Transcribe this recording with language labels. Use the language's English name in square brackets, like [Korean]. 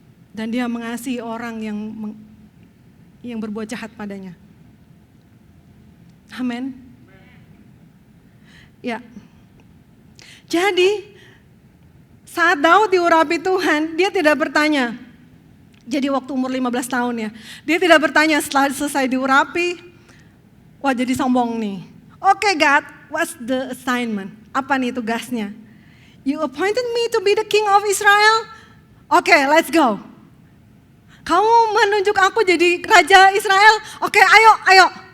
[Indonesian] Dan dia mengasihi orang yang berbuat jahat padanya. Amin. Ya. Jadi saat Daud diurapi Tuhan, dia tidak bertanya. Jadi waktu umur 15 tahun ya. Dia tidak bertanya setelah selesai diurapi, wah jadi sombong nih. [English] Oke God, what's the assignment? [Indonesian] Apa nih tugasnya? [English] You appointed me to be the king of Israel? Oke, let's go. [Indonesian] Kamu menunjuk aku jadi raja Israel? Oke, ayo.